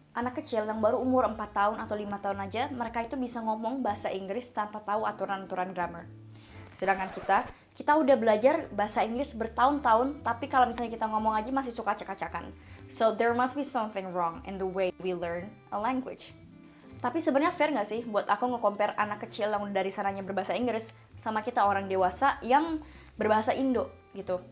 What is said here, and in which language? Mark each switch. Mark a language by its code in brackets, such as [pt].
[id] Anak kecil yang baru umur 4 tahun atau 5 tahun aja, mereka itu bisa ngomong bahasa Inggris tanpa tahu aturan-aturan grammar. Sedangkan kita udah belajar bahasa Inggris bertahun-tahun, tapi kalau misalnya kita ngomong aja masih suka acak-acakan. [en] So there must be something wrong in the way we learn a language. [id] Tapi sebenarnya fair nggak sih buat aku nge-compare anak kecil yang dari sananya berbahasa Inggris sama kita orang dewasa yang berbahasa Indo gitu.